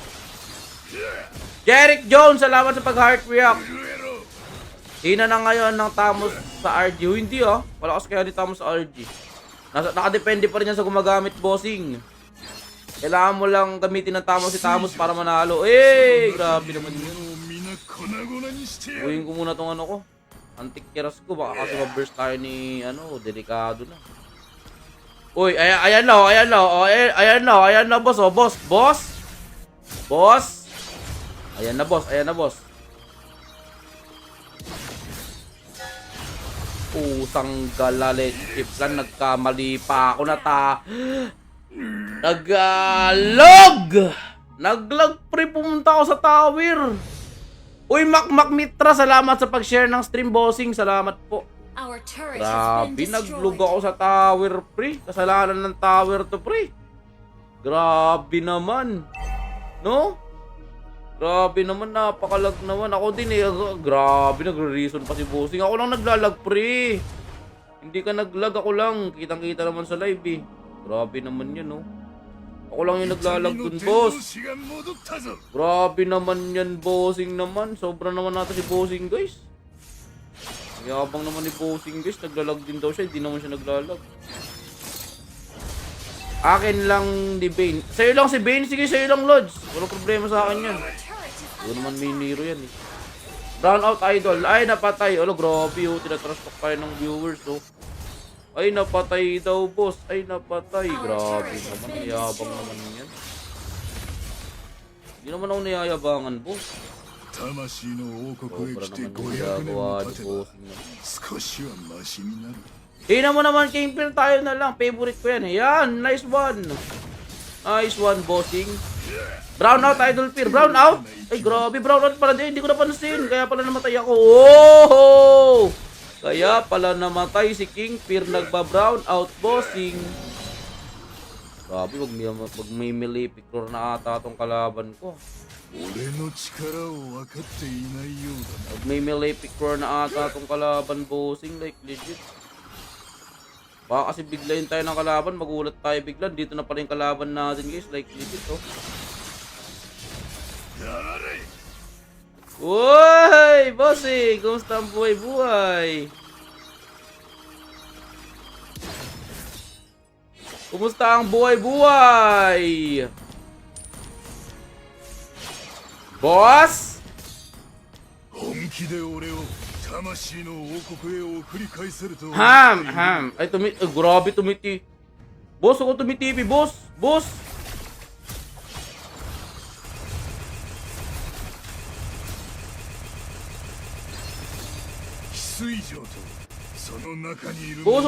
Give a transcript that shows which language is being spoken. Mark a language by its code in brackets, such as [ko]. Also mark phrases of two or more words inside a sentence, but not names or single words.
[tl] Jeric Jones, salamat sa pag-heart react. Hina na ngayon ng Tamos sa RG. Hindi ah. Malakas kaya ni Tamos sa RG. Nakadepende pa rin yan sa gumagamit, bossing. Kailangan mo lang gamitin ng Tamos si Tamos para manalo. Eh, grabe naman yun. [ja] みんな粉々にしてやる。 [tl] Uwing ko muna tong ano ko. Antik kiras ko. Baka kasi ma-burst tayo ni, delikado na. Uy, ayan na, boss. Oh, boss. Ayan na, boss. Pusang galale, Chiplan, nagkamali pa ako Naglag, pre, pumunta ako sa tower. Uy, Makmak Mitra, salamat sa pag-share ng stream, bossing. Salamat po. [en] Our turret has been [tl] Grabe, naglug [en] destroyed. [tl] ako sa tower, pre. Kasalanan ng tower to, pre. Grabe naman. No? Grabe naman, napakalag naman. Ako din eh. Grabe, nagre-reason pa si bossing. Ako lang naglalag, pre. Hindi ka naglag, ako lang. Kitang-kita naman sa live eh. Grabe naman yan, no? Ako lang yung naglalag dun, boss. [ja] 天の天使が戻ったぞ。 [tl] Grabe naman yan, bossing naman. Sobra naman natin si bossing, guys. Yabang naman ni bossing, guys. Naglalag din daw siya. Hindi naman siya naglalag. Akin lang ni Bane. Sa'yo lang si Bane. Sige, sa'yo lang, Lods. Walang problema sa akin yan. Huwag naman may Nero yan eh. Brown out idol. Ay, napatay. Alo, grabe oh. Tinatrastok tayo ng viewers oh. Ay, napatay daw, boss. Ay, napatay. Grabe naman. Yabang naman yan. Hindi naman ako nayayabangan, boss. [ja] 魂の王国へ [tl] Sobra [ja] 来て [tl] naman yung [ja] 500 [tl] ginagawa [ja] 年 [tl] ni [ja] も経てば [tl] bossing na. [ja] 少しはマシになる。 [tl] Hina mo naman, Kingpin, tayo na lang. Favorite ko yan eh. Yan, [en] nice one. Nice one, bossing. [tl] Brown out, Idol Fear. Brown out? Ay, grabe, brown out pala din. Hindi ko napansin. Kaya pala namatay ako. Oh! Kaya pala namatay si Kingpin. Nagba-brown out, bossing. Grabe, wag may [en] melee picture [tl] na ata tong kalaban ko. [ja] 俺の力を分かっていないようだな。 [tl] Wag may [en] melee picture [tl] na ata tong kalaban, bossing. [en] Like, legit. [tl] Baka kasi biglayin tayo ng kalaban, magulat tayo bigla. Dito na pala yung kalaban natin, guys. [en] Like, legit, [tl] oh. Uy! Bossing! Kumusta ang buhay-buhay? Kumusta ang buhay-buhay? Boss? [ja] 本気で俺を魂の王国へ送り返せると思っている。 [tl] Ham! Ay, grabe tumiti. Boss, ako tumitipi, boss! Boss! Boss,